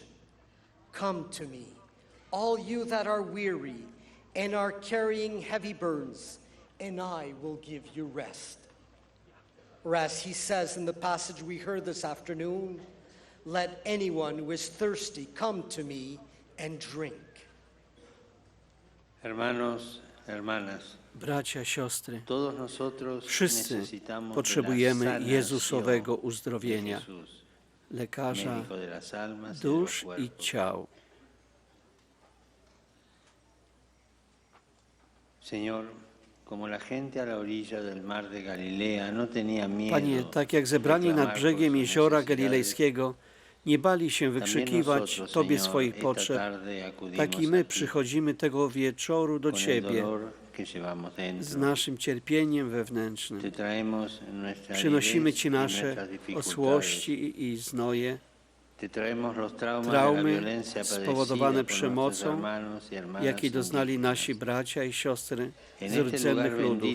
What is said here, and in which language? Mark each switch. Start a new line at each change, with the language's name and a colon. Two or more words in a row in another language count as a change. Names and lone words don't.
English: Come to me, all you that are weary and are carrying heavy burdens, and I will give you rest. Or as he says in the passage we heard this afternoon, let anyone who is thirsty come to me and drink.
Spanish: Hermanos, hermanas,
Polish: Bracia, siostry,
Spanish: todos nosotros
Polish: wszyscy
Spanish: necesitamos
Polish: potrzebujemy
Spanish: de la
Polish: Jezusowego
Spanish: sanación
Polish: uzdrowienia,
Spanish: de Jesús,
Polish: lekarza
Spanish: médico de las almas y de
Polish: dusz
Spanish: los
Polish: i
Spanish: cuerpos.
Polish: ciał.
Spanish: Señor, como la gente a la orilla del mar de Galilea no tenía miedo
Polish: Panie, tak jak zebrani nad brzegiem jeziora galilejskiego nie bali się wykrzykiwać Tobie swoich potrzeb, tak i my przychodzimy tego wieczoru do Ciebie z naszym cierpieniem wewnętrznym. Przynosimy Ci nasze osłości i znoje, traumy spowodowane przemocą, jakiej doznali nasi bracia i siostry z rdzennych ludów.